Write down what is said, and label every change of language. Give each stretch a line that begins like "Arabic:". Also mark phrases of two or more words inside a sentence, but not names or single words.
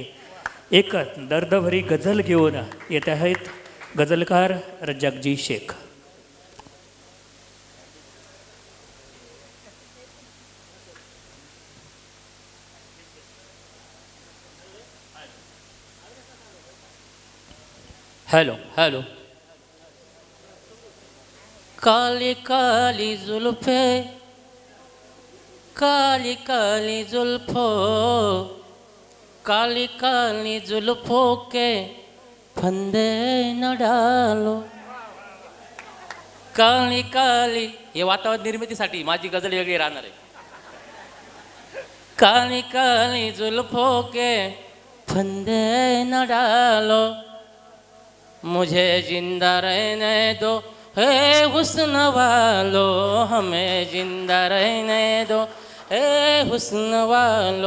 Marathi: एक दर्दभरी गझल घेऊन येत आहेत गझलकार रज्जाकजी शेख.
English: Hello hello.
Hindi: काली काली जुल्फे, काली काली जुल्फो, काली काली जुल्फों के फंदे न डालो. काली काली,
Marathi: हे वातावरण निर्मितीसाठी माझी गझल वेगळी राहणार आहे.
Hindi: काली काली जुल्फों के फंदे न डालो, मुझे जिंदा रहने दो हे हुस्न वालो, हमें जिंदा रहने दो हे हुस्न वालो.